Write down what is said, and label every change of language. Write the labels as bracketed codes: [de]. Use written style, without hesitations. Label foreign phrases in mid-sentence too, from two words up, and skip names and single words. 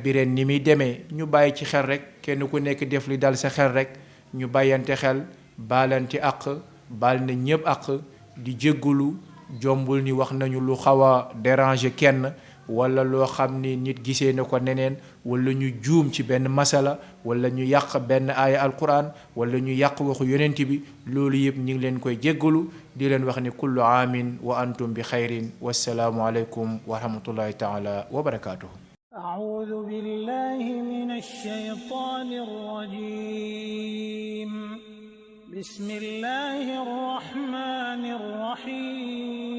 [wo] bi ren ni muy demee ñu bàyyi ci xel rek kenn ku nekk def li dal sa xel rek ñu bàyyante xel balante ak baal na ñëpp ak di jéggulu jombul ni wax nañu lu xaw a déranger kenn wala loo xam ni nit gisee na ko neneen wala ñu juum ci benn masala wala ñu yàq benn aaya alquran wala ñu yàq waxu yonent bi loolu yëpp ñu ngi leen koy jéggalu di leen wax ni [ar] كل عام وأنتم بخير والسلام عليكم ورحمة الله تعالى وبركاته. أعوذ بالله من الشيطان الرجيم بسم الله الرحمن الرحيم